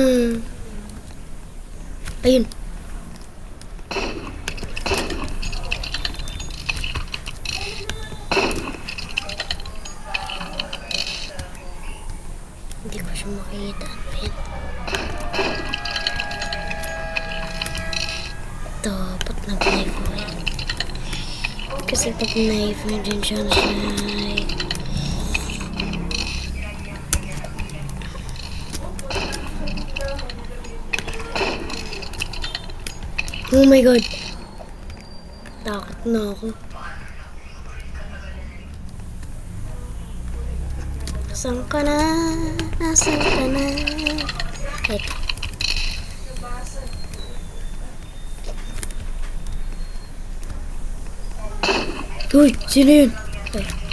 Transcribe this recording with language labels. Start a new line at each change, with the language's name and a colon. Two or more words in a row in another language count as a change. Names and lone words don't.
Filipino: Ayun. Hindi ko siya makita. Ayun. Dapat nag-knife mo yan. Kasi pag knife mo din siya knife.
English: Oh my god.
Filipino: Takot na ako. Nasaan ka na? Nasaan ka na? Ito. Uy! Sino yun? Ay.